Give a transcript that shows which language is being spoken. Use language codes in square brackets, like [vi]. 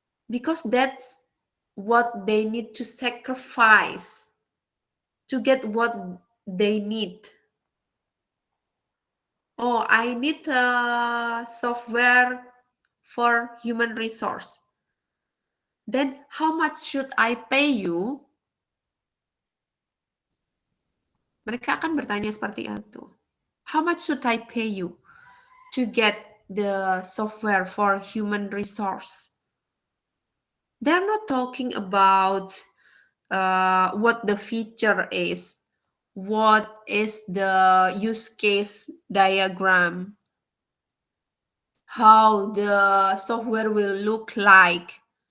[en] because that's what they need to sacrifice to get what they need. Oh, I need a software for human resource. Then how much should I pay you? [id] Mereka akan bertanya seperti itu. [en] How much should I pay you to get the software for human resource? They're not talking about what the feature is, what is the use case diagram, how the software will look like.